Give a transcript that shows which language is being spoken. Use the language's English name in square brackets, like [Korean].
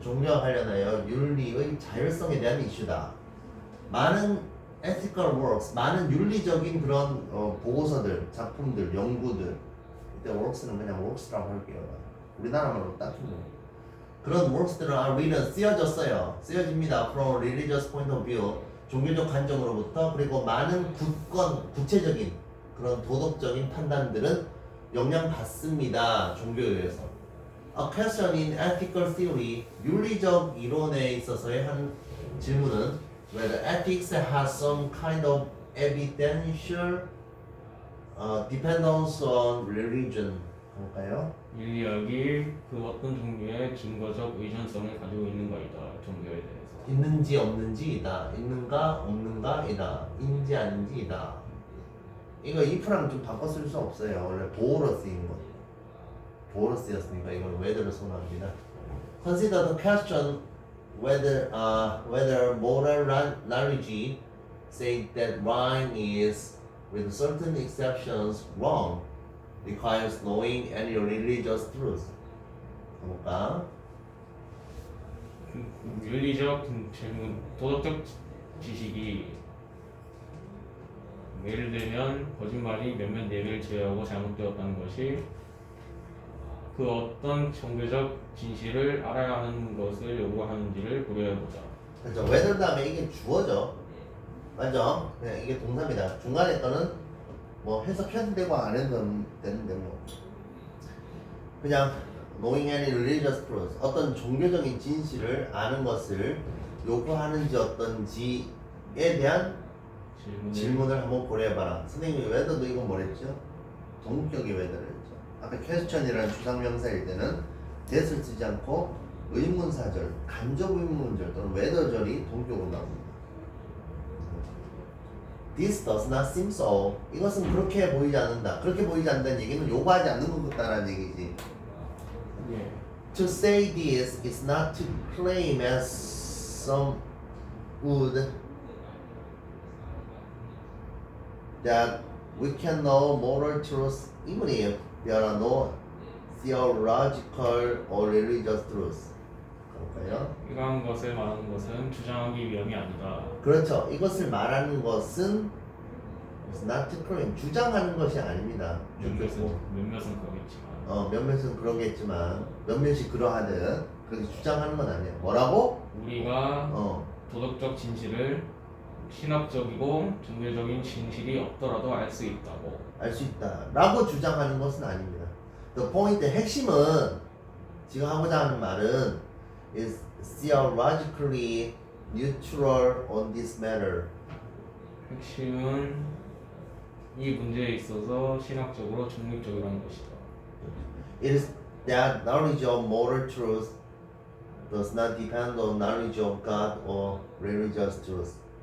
[Korean] 종교와 관련하여 윤리의 자율성에 대한 이슈다. 많은 [English] ethical works, [Korean] 많은 윤리적인 그런 보고서들, 작품들, 연구들. 이때 works는 그냥 works라고 할게요. 우리나라 말로 딱히 뭐. 그런 works들은 [English] are written, [Korean] 쓰여졌어요. 쓰여집니다. [English] from religious point of view, [Korean] 종교적 관점으로부터. 그리고 많은 구체적인 그런 도덕적인 판단들은 영향받습니다. 종교에 의해서. [English] A question in ethical theory, [Korean] 윤리적 이론에 있어서의 한 질문은 [English] whether ethics has some kind of evidential dependence on religion. [Korean] 볼까요? 윤리학이 그 어떤 종류의 증거적 의존성을 가지고 있는 것이다. 종교에 대해서. 있는지 없는지이다. 있는가 없는가이다. 인지 아닌지이다. 이거 if랑 좀 바꿔 쓸 수 없어요. 원래 보어로 쓰인 거. 보어로 쓰였으니까 이걸 whether를 선호합니다. [English] Consider the question whether moral knowledge say that rhyme is with certain exceptions wrong requires knowing any religious truth. [Korean] 가볼까? 윤리적 질문, 도덕적 지식이 예를 들면 거짓말이 몇몇 예를 제외하고 잘못되었다는 것이 그 어떤 종교적 진실을 알아야 하는 것을 요구하는지를 고려해보자. 그렇죠. whether 다음에 이게 주어죠. 맞죠? 그냥 이게 동사입니다. 중간에 거는 뭐 해석해도 되고 안 해도 되는데 뭐 그냥 [English] knowing any religious truth, [Korean] 어떤 종교적인 진실을 아는 것을 요구하는지 어떤지에 대한 질문을 한번 고려해봐라. 선생님이 whether도 이건 뭐랬죠? 동격이 whether를 했죠. 아까 question이라는 주상명사일 때는 that을 쓰지 않고 의문사절, 간접 의문절 또는 whether절이 동격으로 나옵니다. [English] This does not seem so. [Korean] 이것은 그렇게 보이지 않는다. 그렇게 보이지 않는다는 얘기는 요구하지 않는 것 같다라는 얘기지. 예. [English] To say this is not to claim as some would that we can know moral truths even if there are no theological or religious truths. [Korean] 가볼까요? 이러한 것을 말하는 것은 주장하기 위함이 아니다. 그렇죠. 이것을 말하는 것은 [English] is not to claim, [Korean] 주장하는 것이 아닙니다. 몇몇은 그러겠지만 몇몇은 그러겠지만 몇몇이 그러하든 그렇게 주장하는 건 아니야. 뭐라고? 우리가 도덕적 진실을 신학적이고 종교적인 진실이 없더라도 알 수 있다고. 알 수 있다 라고 주장하는 것은 아닙니다. [English] The point, [Korean] 핵심은 지금 하고자 하는 말은 [English] is theologically neutral on this matter. [Korean] 핵심은 이 문제에 있어서 신학적으로 중립적이라는 것이다. [English] It is that knowledge of moral truth does not depend on knowledge of God or religious truth.